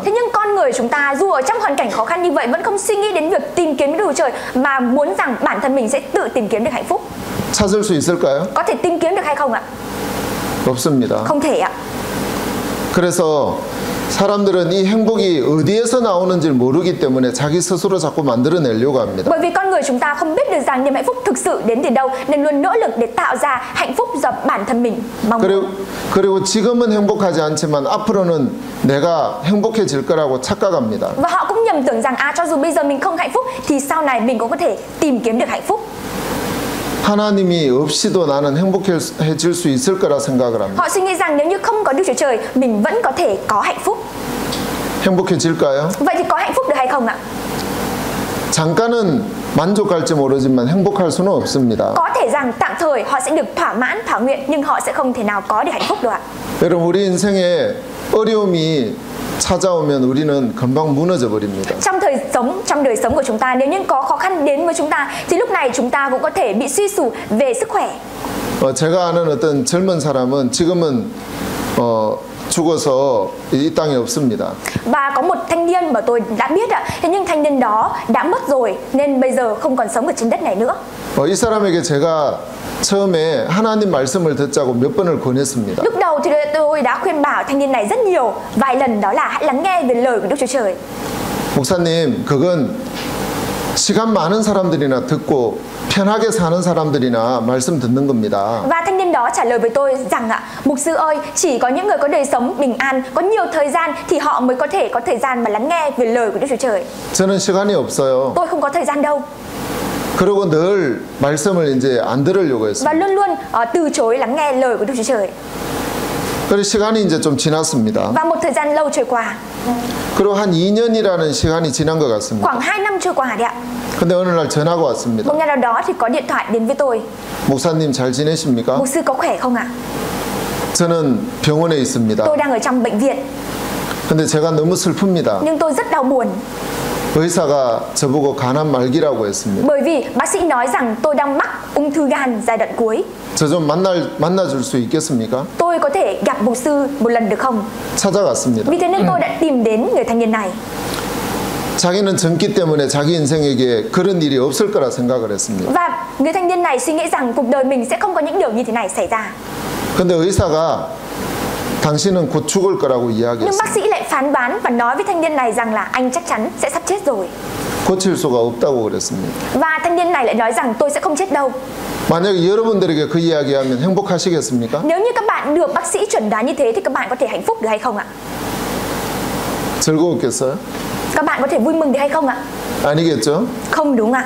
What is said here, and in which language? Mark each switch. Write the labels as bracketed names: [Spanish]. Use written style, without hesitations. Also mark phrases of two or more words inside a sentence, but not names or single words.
[Vietnamese] Thế nhưng con người chúng ta dù ở trong hoàn cảnh khó khăn như vậy vẫn không suy nghĩ đến việc tìm kiếm Đức Chúa Trời mà muốn rằng bản thân mình sẽ tự tìm kiếm được hạnh phúc. [Korean] 찾을 수 있을까요? [Vietnamese] Có thể tìm kiếm được hay không ạ? [Korean] 없습니다. [Vietnamese] Không thể ạ. [Korean] 그래서 사람들은 이 행복이 어디에서 나오는지 모르기 때문에 자기 스스로 자꾸 만들어내려고 합니다. [Vietnamese] Bởi vì con người chúng ta không biết được rằng niềm hạnh phúc thực sự đến từ đâu nên luôn nỗ lực để tạo ra hạnh phúc do bản thân mình mong muốn. [Korean] 그리고 지금은 행복하지 않지만 앞으로는 내가 행복해질 거라고 착각합니다. [Vietnamese] Và họ cũng nhầm tưởng rằng cho dù bây giờ mình không hạnh phúc thì sau này mình cũng có thể tìm kiếm được hạnh phúc. [Korean] 하나님이 없이도 나는 행복해질 수 있을 거라 생각을 합니다. [Vietnamese] Họ suy nghĩ rằng nếu như không có Đức Chúa Trời mình vẫn có thể có hạnh phúc. [Korean] 행복해질까요? [Vietnamese] Vậy thì có hạnh phúc được hay không ạ? [Korean] 잠깐은 만족할지 모르지만 행복할 수는 없습니다. [Vietnamese] Có thể rằng tạm thời họ sẽ được thỏa mãn, thỏa nguyện nhưng họ sẽ không thể nào có được hạnh phúc được ạ. [Korean] 여러분 우리 인생에 어려움이 찾아오면 우리는 금방 무너져 버립니다. [Vietnamese] Trong đời sống của chúng ta nếu như có khó khăn đến với chúng ta thì lúc này chúng ta cũng có thể bị suy sụp về sức khỏe. [Korean] 제가 아는 어떤 젊은 사람은 지금은 죽어서 이 땅에 없습니다. [Vietnamese] Và có một thanh niên mà tôi đã biết ạ, thế nhưng thanh niên đó đã mất rồi nên bây giờ không còn sống ở trên đất này nữa. [Korean] 이 사람에게 제가 처음에 하나님 말씀을 듣자고 몇 번을 권했습니다. [Vietnamese] Lúc đầu thì tôi đã khuyên bảo thanh niên này rất nhiều, vài lần, đó là hãy lắng nghe về lời của Đức Chúa Trời. [Korean] 목사님, 그건 시간 많은 사람들이나 듣고 편하게 사는 사람들이나 말씀 듣는 겁니다. [Vietnamese] Và thanh niên đó trả lời với tôi rằng mục sư ơi, chỉ có những người có đời sống bình an, có nhiều thời gian thì họ mới có thể có thời gian mà lắng nghe về lời của Đức Chúa Trời. [Korean] 저는 시간이 없어요. [Vietnamese] Tôi không có thời gian đâu. [Korean] 그리고 늘 말씀을 이제 안 들으려고 했어요. [Vietnamese] Và luôn luôn từ chối lắng nghe lời của Đức Chúa Trời. [Korean] 그래서 시간이 이제 좀 지났습니다. [Vietnamese] Và một thời gian lâu trôi qua, [Korean] 그리고 한 2년이라는 시간이 지난 것 같습니다. [Vietnamese] khoảng 2 năm trôi qua đấy ạ. [Korean] 근데 어느 날 전화가 왔습니다. [Vietnamese] Một ngày nào đó thì có điện thoại đến với tôi. [Korean] 목사님 잘 지내십니까? [Vietnamese] Mục sư có khỏe không ạ? [Korean] 저는 병원에 있습니다. [Vietnamese] Tôi đang ở trong bệnh viện, [Korean] 근데 제가 너무 슬픕니다. [Vietnamese] nhưng tôi rất đau buồn. [Korean] 의사가 저보고 간암 말기라고 했습니다. [Vietnamese] Bởi vì bác sĩ nói rằng tôi đang mắc ung thư gan giai đoạn cuối. [Korean] 저 좀 만나줄 수 있겠습니까? [Vietnamese] Tôi có thể gặp mục sư một lần được không? [Korean] 찾아갔습니다. [Vietnamese] Vì thế nên tôi đã tìm đến người thanh niên này. [Korean] 자기는 전기 때문에 자기 인생에게 그런 일이 없을 거라 생각을 했습니다. [Vietnamese] Và người thanh niên này suy nghĩ rằng cuộc đời mình sẽ không có những điều như thế này xảy ra. [Korean] 근데 의사가 당신은 곧 죽을 거라고 [Vietnamese] Nhưng bác [Korean] 이야기했습니다. [Vietnamese] sĩ lại phán đoán và nói với thanh niên này rằng là anh chắc chắn sẽ sắp chết rồi. [Korean] 고칠 수가 없다고 그랬습니다. [Vietnamese] Và thanh niên này lại nói rằng tôi sẽ không chết đâu. [Korean] 만약에 여러분들에게 그 이야기하면 행복하시겠습니까? [Vietnamese] Nếu như các bạn được bác sĩ chuẩn đoán như thế thì các bạn có thể hạnh phúc được hay không ạ? [Korean] 즐거웠겠어요? [Vietnamese] Các bạn có thể vui mừng được hay không ạ? [Korean] 아니겠죠? [Vietnamese] Không đúng ạ.